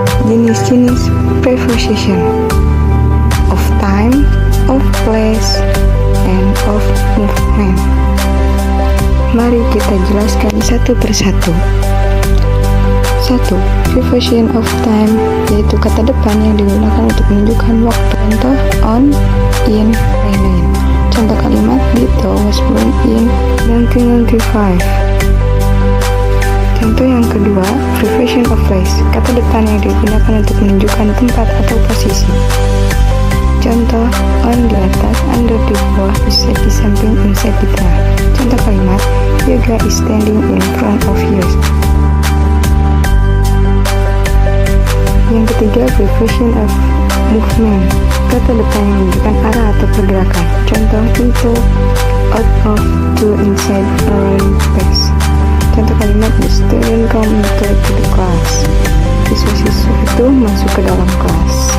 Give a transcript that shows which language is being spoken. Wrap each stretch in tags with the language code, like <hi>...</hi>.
<id>Jenis-jenis</id> <en>preposition: of time, of place, and of movement.</en> <id>Mari kita jelaskan satu persatu. 1. Preposition of time, yaitu kata depan yang digunakan untuk menunjukkan waktu. Contoh on, in, lain-lain. Contoh kalimat</id> <en>Dito was born in 1995.</en> <id>Contoh yang kedua, preposition of place, kata depan yang digunakan untuk menunjukkan tempat atau posisi. Contoh on di atas, under di bawah, beside di samping, inside di tengah. Contoh kalimat</id> <en>Yoga is standing in front of you.</en> <id>Yang ketiga, preposition of movement, kata depan yang menunjukkan arah atau pergerakan. Contoh into, out of, to, inside, around, past. Contoh kalimat</id> <en>the student come into the class.</en> <id>Siswa-siswa itu masuk ke dalam kelas.</id>